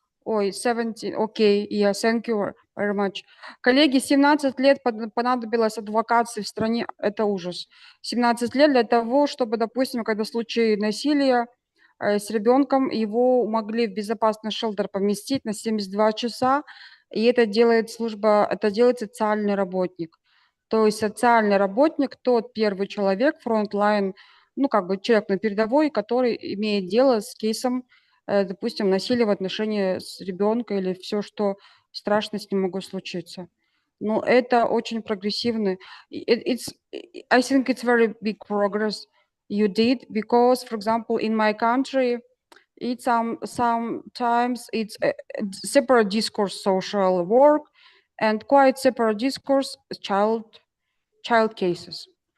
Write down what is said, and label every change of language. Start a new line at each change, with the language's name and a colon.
English: Ой, 17, окей, yeah, thank you very much.
Russian: Коллеги, 17 лет понадобилось адвокации в стране, это ужас. 17 лет для того, чтобы, допустим, когда в случае насилия с ребенком, его могли в безопасный шелтер поместить на 72 часа, и это делает это делает социальный работник. То есть социальный работник, тот первый человек, фронтлайн, ну, как бы человек на передовой, который имеет дело с кейсом, допустим, насилия в отношении с ребенка или все, что страшно с ним могло случиться. Но это очень прогрессивно.
English: I think it's very big progress you did, because, for example, in my country, it's sometimes it's a separate discourse, social work, and quite separate discourse, child cases.